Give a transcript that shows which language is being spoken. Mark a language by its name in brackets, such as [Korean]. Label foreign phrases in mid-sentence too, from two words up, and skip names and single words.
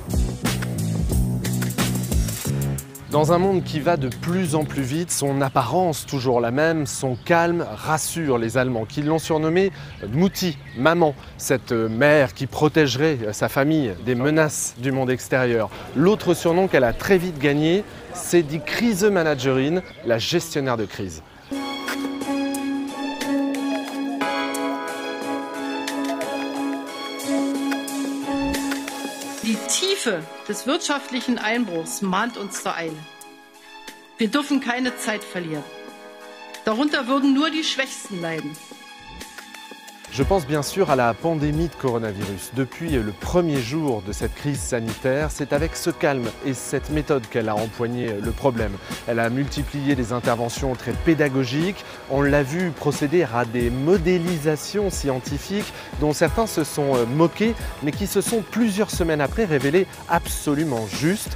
[French] Dans un monde qui va de plus en plus vite, son apparence toujours la même, son calme rassure les Allemands qui l'ont surnommée Mutti, maman, cette mère qui protégerait sa famille des menaces du monde extérieur. L'autre surnom qu'elle a très vite gagné, c'est [German] die Krisemanagerin, [French] la gestionnaire de crise. [German] Die Tiefe des wirtschaftlichen Einbruchs mahnt uns zur Eile. Wir dürfen keine Zeit verlieren. Darunter würden nur die Schwächsten leiden. [French] Je pense bien sûr à la pandémie de coronavirus. Depuis le premier jour de cette crise sanitaire, c'est avec ce calme et cette méthode qu'elle a empoigné le problème. Elle a multiplié des interventions très pédagogiques. On l'a vu procéder à des modélisations scientifiques dont certains se sont moqués, mais qui se sont plusieurs semaines après révélées absolument justes.